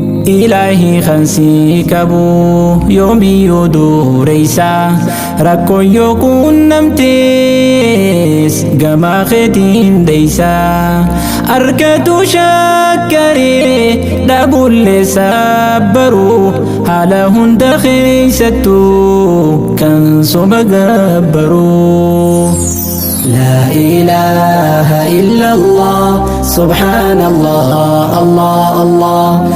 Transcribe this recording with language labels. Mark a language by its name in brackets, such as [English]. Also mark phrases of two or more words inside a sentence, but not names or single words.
[Oromo] Ilaahi kan si qabu yoomiyyuu dureessa rakkoon yoo quunnamtes gama keetiin deessa. Harkatu shakkaree dhabullee sabbaru haala hunda keessattuu kan soba gabbaru. [Arabic] لا إله إلا الله، سبحان الله، الله، الله.